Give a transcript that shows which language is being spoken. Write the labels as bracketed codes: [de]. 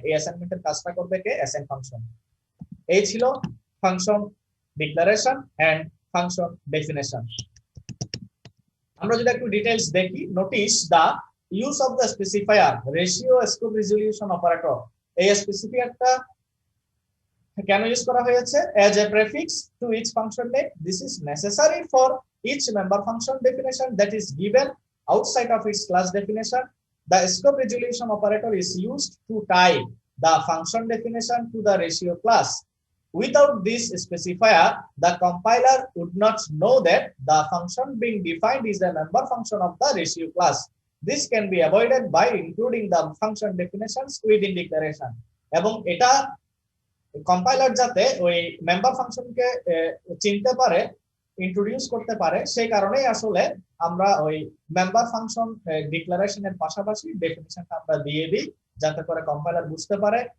[bn] এই অ্যাসাইনমেন্টের কাজটা করবে কে? Assign function. এই ছিল function declaration and function definition. আমরা যদি একটু ডিটেইলস দেখি, [en] Notice the use of the specifier ratio scope resolution operator. [bn] এই স্পেসিফায়ারটা কেন ইউজ করা হয়েছে? [en] as a prefix to each function name, this is necessary for each member function definition that is given outside of its class definition. The scope resolution operator is used to tie the function definition to the ratio class. Without this specifier, the compiler would not know that the function being defined is a member function of the ratio class. This can be avoided by including the function definitions within declaration. [bn] এবং এটা compiler যাতে ওই member ফাংশনকে চিনতে পারে, introduce করতে পারে, সেই কারণেই আসলে আমরা ওই মেম্বার ফাংশন ডিক্লারেশনের পাশাপাশি ডেফিনিশনটা আমরা দিয়ে দিই, যাতে করে কম্পাইলার বুঝতে পারে।